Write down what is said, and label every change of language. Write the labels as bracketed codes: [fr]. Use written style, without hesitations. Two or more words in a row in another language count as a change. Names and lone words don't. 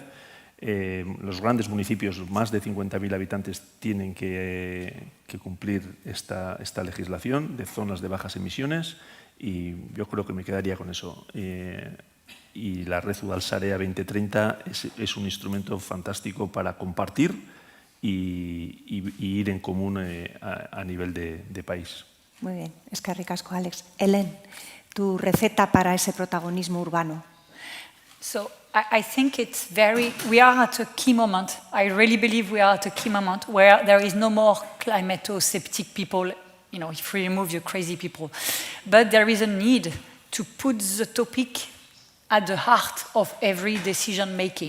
[es] Los grandes municipios, más de 50.000 habitantes, tienen que cumplir esta legislación de zonas de bajas emisiones, y yo creo que me quedaría con eso. Y la Red 𝐒𝐨𝐻𝐵 2030 es un instrumento fantástico para compartir y ir en común a nivel de país. Muy bien, [eu] eskerrik asko, [es] Alex. Helen, tu receta para ese protagonismo urbano. [en] So I think we are at a key moment. I really believe we are at a key moment where there is no more climato-sceptic people, if we remove the crazy people. But there is a need to put the topic at the heart of every decision making.